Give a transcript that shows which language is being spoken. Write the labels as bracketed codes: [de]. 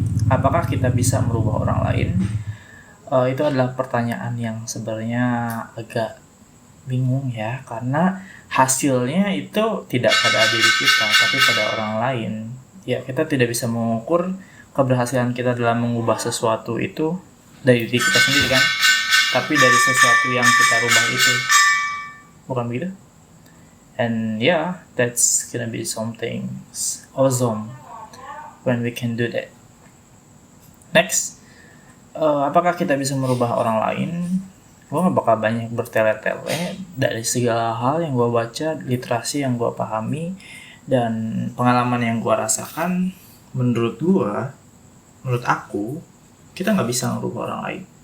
[id] Apakah kita bisa merubah orang lain? Itu adalah pertanyaan yang sebenarnya agak bingung ya, karena hasilnya itu tidak pada diri kita, tapi pada orang lain. Ya, kita tidak bisa mengukur keberhasilan kita dalam mengubah sesuatu itu dari diri kita sendiri kan, tapi dari sesuatu yang kita rubah itu. Bukan begitu? [en] And yeah, that's gonna be something awesome when we can do that. [id] Next, apakah kita bisa merubah orang lain? Gue gak bakal banyak bertele-tele dari segala hal yang gue baca, literasi yang gue pahami, dan pengalaman yang gue rasakan. Menurut aku, kita gak bisa merubah orang lain.